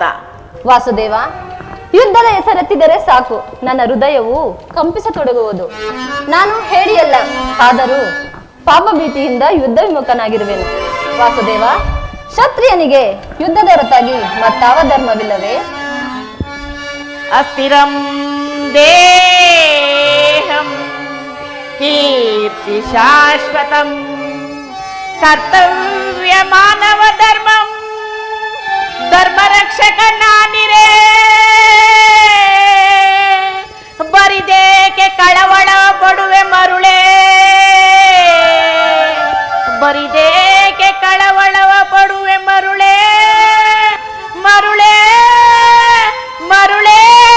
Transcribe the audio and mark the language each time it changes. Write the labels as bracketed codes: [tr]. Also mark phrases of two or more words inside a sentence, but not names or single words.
[kn] ವಾಸುದೇವ, ಯುದ್ಧದ ಹೆಸರೆತ್ತಿದರೆ ಸಾಕು ನನ್ನ ಹೃದಯವು ಕಂಪಿಸತೊಡಗುವುದು. ನಾನು ಹೇಳಿಯಲ್ಲ, ಆದರೂ ಪಾಪ ಭೀತಿಯಿಂದ ಯುದ್ಧ ವಿಮುಖನಾಗಿರುವೆನು. ವಾಸುದೇವ, ಕ್ಷತ್ರಿಯನಿಗೆ ಯುದ್ಧದ ಹೊರತಾಗಿ ಮತ್ತಾವ ಧರ್ಮವಿಲ್ಲವೇ? [sa] ಅಸ್ಥಿರಂ ದೇಹಂ ಕೀರ್ತಿ ಶಾಶ್ವತಂ ಕರ್ತವ್ಯ ಮಾನವ ಧರ್ಮಂ ಧರ್ಮ ರಕ್ಷಕ ನಾನಿರೇ. [kn] ಬರಿದೇಕೆ ಕಳವಳ ಪಡುವೆ ಮರುಳೇ, ಬರಿದೇಕೆ ಕಳವಳವ ಪಡುವೆ ಮರುಳೇ, ಮರುಳೇ ಮರುಳೇ.